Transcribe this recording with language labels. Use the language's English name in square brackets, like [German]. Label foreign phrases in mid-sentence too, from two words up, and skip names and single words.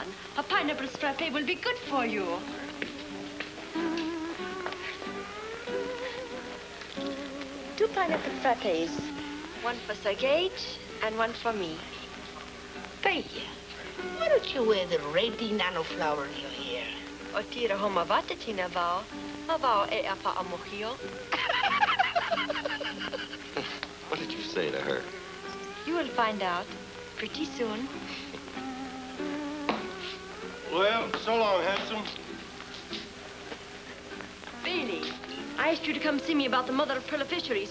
[English] A pineapple frappe will be good for you. 2 pineapple frappes. One for Sir Gaige and one for me. Tahia, why don't you wear the red nano flower in your hair? [Tahitian] O tira homa vata tina vao. Ma vao e apa amohio. [English] What did you say to her? You will find out pretty soon. Well, so long, handsome. Bailey, I asked you to come see me about the mother of pearl fisheries.